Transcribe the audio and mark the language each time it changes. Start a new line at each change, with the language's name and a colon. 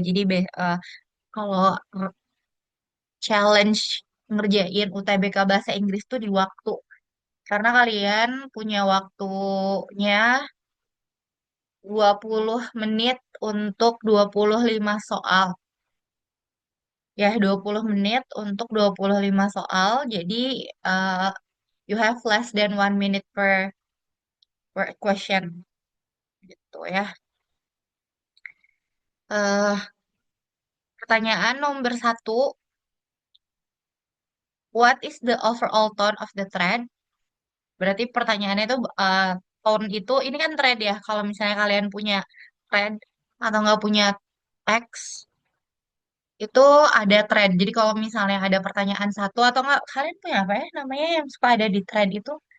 Indonesian: Jadi kalau challenge ngerjain UTBK bahasa Inggris tuh di waktu. Karena kalian punya waktunya 20 menit untuk 25 soal. Ya, 20 menit untuk 25 soal. Jadi, uh,
English: you have less than 1 minute per question.
Indonesian: Gitu ya.
English: eh
Indonesian: Pertanyaan nomor satu,
English: what is the overall tone of the thread?
Indonesian: Berarti pertanyaannya itu tone itu, ini kan thread ya. Kalau misalnya kalian punya thread atau nggak punya teks, itu ada thread. Jadi kalau misalnya ada pertanyaan satu atau nggak, kalian punya apa ya namanya yang suka ada di thread itu?